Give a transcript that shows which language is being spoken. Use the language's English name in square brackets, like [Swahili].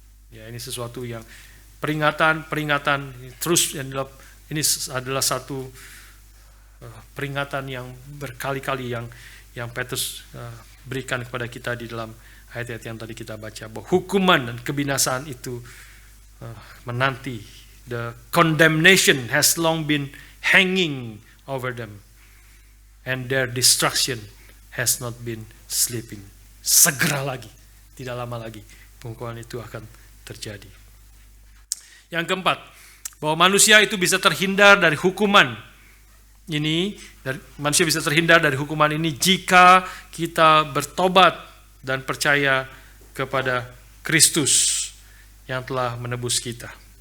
[Indonesian] Ya, ini sesuatu yang peringatan terus, ini adalah satu peringatan yang berkali-kali yang Petrus berikan kepada kita di dalam ayat-ayat yang tadi kita baca, bahwa hukuman dan kebinasaan itu menanti. [English] The condemnation has long been hanging over them, and their destruction has not been sleeping. [Indonesian] Segera lagi, tidak lama lagi, penghukuman itu akan terjadi. Yang keempat, bahwa manusia itu bisa terhindar dari hukuman ini, manusia bisa terhindar dari hukuman ini jika kita bertobat dan percaya kepada Kristus yang telah menebus kita.